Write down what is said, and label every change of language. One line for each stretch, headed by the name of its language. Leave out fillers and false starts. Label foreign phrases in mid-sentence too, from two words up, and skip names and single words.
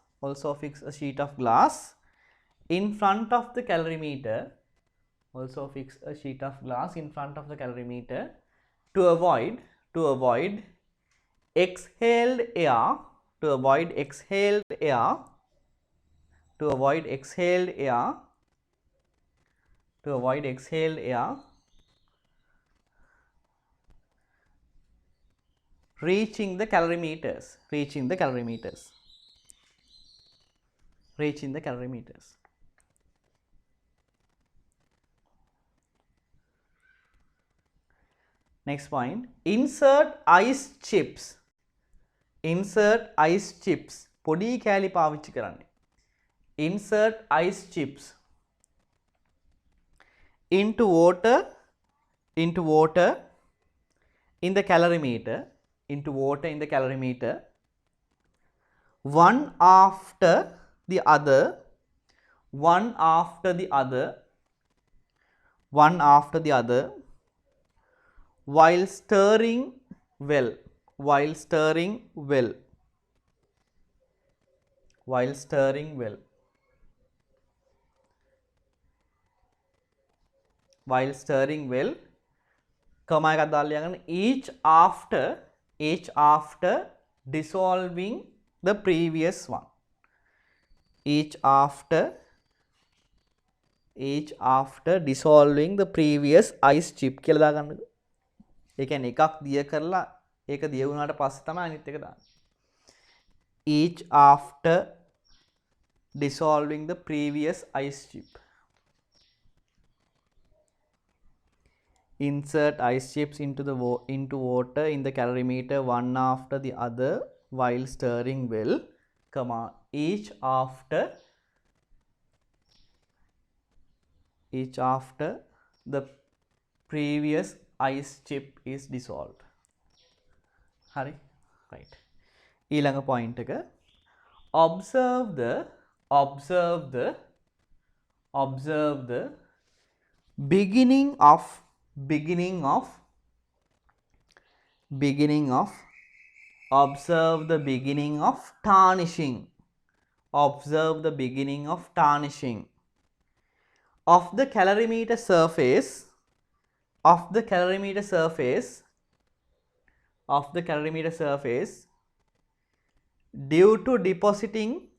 English: in front of the calorimeter to avoid exhaled air reaching the calorimeters. Next point, insert ice chips.
Sinhala: පොඩි කෑලි පාවිච්චි කරන්නේ.
English: Insert ice chips into water in the calorimeter. One after the other while stirring well. comma
Sinhala: එකක් දාලා ලියගන්න
English: each after dissolving the previous one. each after dissolving the previous ice chip
Sinhala: කියලා දාගන්න. ඒ කියන්නේ එකක් දිය කරලා ඒක දිය වුණාට පස්සේ තමයි අනිත් එක දාන්නේ.
English: each after dissolving the previous ice chip. Insert ice chips into water in the calorimeter one after the other while stirring well, comma, each after the previous ice chip is dissolved. Hari, right.
Sinhala: ඊළඟ point එක observe
English: the beginning of observe the beginning of tarnishing of the calorimeter surface due to depositing